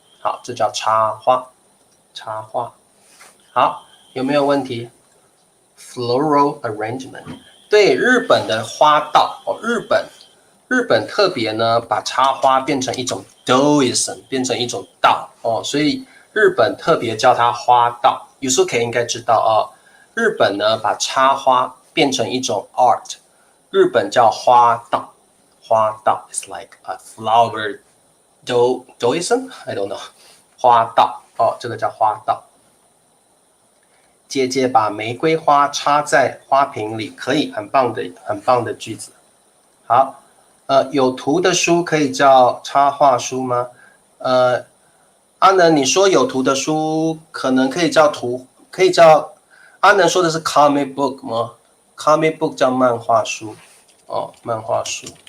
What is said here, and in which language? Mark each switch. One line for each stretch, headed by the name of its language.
Chinese: 好，这叫插花，插花。好，有没有问题 ？Floral arrangement， 对，日本的花道日本特别呢把插花变成一种 Doism， 变成一种道所以日本特别叫它花道。 Yusuke 应该知道日本呢把插花变成一种 art， 日本叫花道。
English: 花道 is like a flower Doism， I don't know，
Chinese: 花道这个叫花道。姐姐把玫瑰花插在花瓶里，可以，很棒的句子。好，有图的书可以叫插画书吗？阿能，你说有图的书可能可以叫图，可以叫阿能说的是 comic book 吗 ？comic book 叫漫画书漫画书。